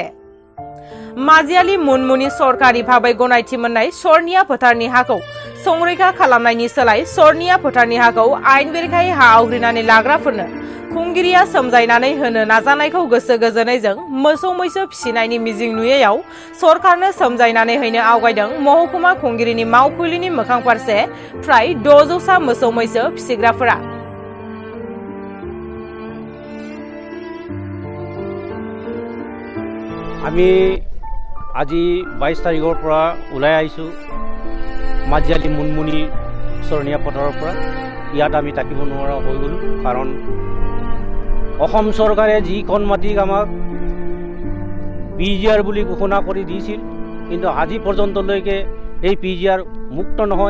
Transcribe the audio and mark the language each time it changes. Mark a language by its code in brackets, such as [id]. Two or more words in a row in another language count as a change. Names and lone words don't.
[brx] माजियालि मुनमुनि सरकारि भाबै गनायथि मोननाय सरनिया फोथारनि हाखौ संरैखा खालामनायनि सोलाय सरनिया फोथारनि हाखौ आयेन बेरेखायै हा आवग्रिनानै लाग्राफोरनो खुंगिरिया सोमजायनानै होनो नाजानायखौ गोसो गोजोनैजों मोसौ मैसो फिसिनायनि मिजिं नुयैयाव सरकारनो सोमजायनानै हैनो आवगायदों महकुमा खुंगिरिनि मावखुलिनि मोखां फारसे फ्राय 600सा मोसौ मैसो फिसिग्राफोरा। [as] আমি আজি 22 তাৰিখৰ পৰা ওলাই আহিছোঁ মাজিয়ালি মুনমুনি চৰণীয়া পথাৰৰ পৰা। ইয়াত আমি থাকিব নোৱাৰা হৈ গ'লোঁ, কাৰণ অসম চৰকাৰে যিখন মাটিক আমাক PGR বুলি ঘোষণা কৰি দিছিল, কিন্তু আজি পৰ্যন্তলৈকে এই PGR মুক্ত নহয়।